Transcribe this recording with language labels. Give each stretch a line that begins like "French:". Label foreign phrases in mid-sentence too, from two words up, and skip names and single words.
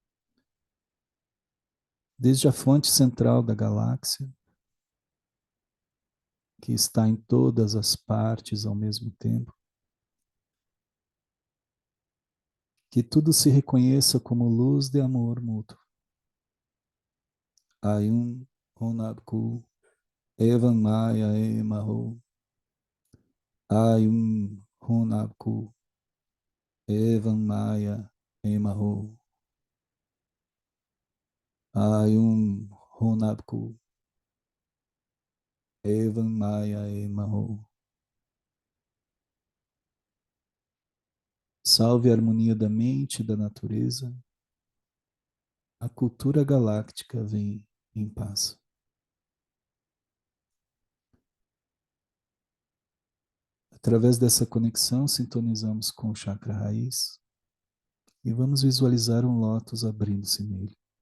Portuguese: Desde a fonte central da galáxia, que está em todas as partes ao mesmo tempo, que tudo se reconheça como luz de amor mútuo. Ayum Honabku Evan Maya Emaho Ayum Honabku Evan Maya Emaho Ayum Honabku Evan Maya Emaho. Salve a harmonia da mente e da natureza. A cultura galáctica vem em paz. Através dessa conexão, sintonizamos com o chakra raiz e vamos visualizar um lótus abrindo-se nele.